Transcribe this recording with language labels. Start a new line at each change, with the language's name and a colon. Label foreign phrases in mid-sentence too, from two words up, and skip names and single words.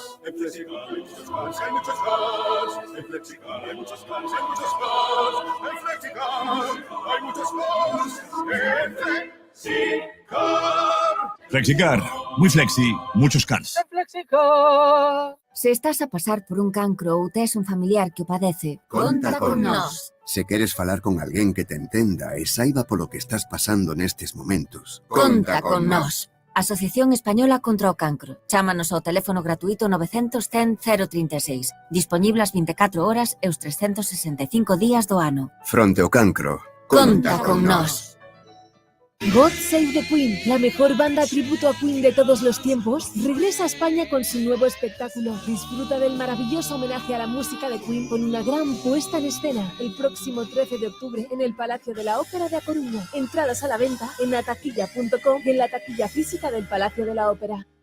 Spanish: En Flexicar hay muchos cars, hay muchos cars. En Flexicar hay muchos cars, hay muchos cars. En Flexicar hay muchos cars. En Flexicar. Flexicar, muy flexi, muchos cars. En Flexicar.
Galician: Se estás a pasar por un cancro ou tes un familiar que o padece, conta con nós. Se queres falar con alguén que te entenda e saiba polo que estás pasando nestes momentos, Conta con nós. Asociación Española contra o Cancro. Chámanos ao teléfono gratuito 900 100 036. Disponible as 24 horas e os 365 días do ano. Fronte ao cancro, Conta con nós.
Spanish: God Save the Queen, la mejor banda tributo a Queen de todos los tiempos, regresa a España con su nuevo espectáculo. Disfruta del maravilloso homenaje a la música de Queen con una gran puesta en escena el próximo 13 de octubre en el Palacio de la Ópera de A Coruña. Entradas a la venta en ataquilla.com y en la taquilla física del Palacio de la Ópera.